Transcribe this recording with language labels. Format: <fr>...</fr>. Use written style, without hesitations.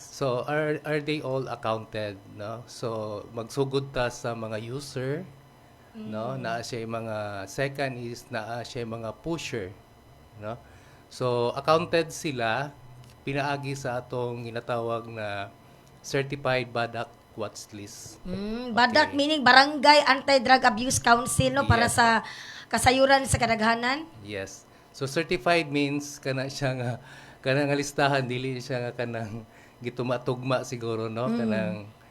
<en>So are they all accounted, no?</en> <ceb>So magsugod ta sa mga user, no, naa siya yung mga second is naa siya yung mga pusher, no. So accounted sila pinaagi sa atong ginatawag na certified BADAC watch list.</ceb> <en>Badak meaning Barangay Anti-Drug Abuse Council, no?</en> <ceb>Para</ceb> <en>Yes.</en> <ceb>sa kasayuran sa kadaghanan.</ceb> <en>Yes.</en> <ceb>So certified means kana siya nga kanang listahan dili siya nga kanang gituma-tugma siguro, no, kanang</ceb>